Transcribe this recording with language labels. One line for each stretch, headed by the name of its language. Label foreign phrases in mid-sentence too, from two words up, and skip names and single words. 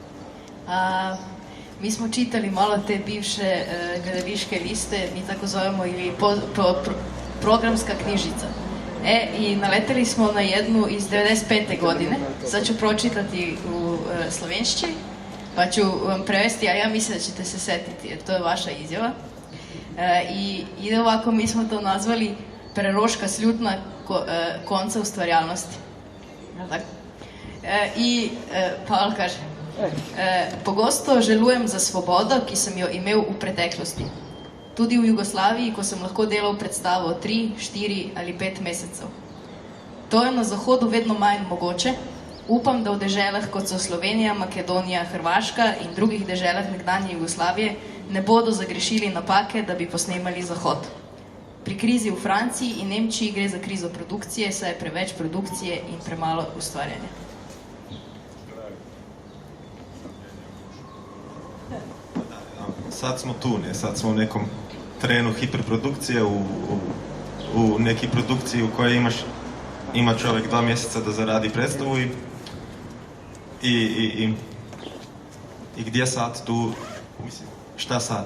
Serbian: Mi smo čitali malo te bivše galerijske liste, mi tako zovemo, ili programska knjižica. I naleteli smo na jednu iz 95. godine, sad ću pročitati u slovenščini, pa ću vam prevesti, a ja mislim da ćete se setiti, jer to je vaša izjava. I ide ovako, mi smo to nazvali
Slovenian: preroška slutna konca ustvarjalnosti.
Serbian: I Pavel kaže,
Slovenian: pogosto želujem za svobodo, ki sem jo imel v preteklosti. Tudi v Jugoslaviji, ko sem lahko delal predstavo 3, 4 ali 5 mesecev. To je na Zahodu vedno manj mogoče. Upam, da v deželah, kot so Slovenija, Makedonija, Hrvaška in drugih deželah nekdanje Jugoslavije, ne bodo zagrešili napake, da bi posnemali Zahod. Pri krizi v Franciji in Nemčiji gre za krizo produkcije, saj je preveč produkcije in premalo ustvarjanja.
Croatian: Sad smo tu, ne? Sad smo u nekom trenu hiperprodukcije, u neki produkciji u kojoj ima čovjek 2 mjeseca da zaradi predstavu i gdje sad tu, mislim, šta sad?